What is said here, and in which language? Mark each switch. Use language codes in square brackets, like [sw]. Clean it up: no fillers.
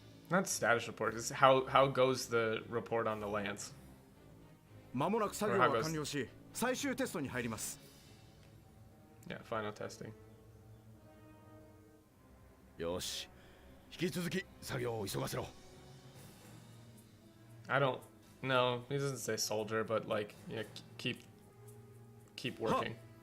[en] Not status report. It's how goes the report on the lance? [ja] 間もなく作業は完了し、最終テストに入ります。 [en] Yeah, final testing. [ja] よし、引き続き作業を急がせろ。 [en] I don't know. He doesn't say soldier, but like, yeah, keep working.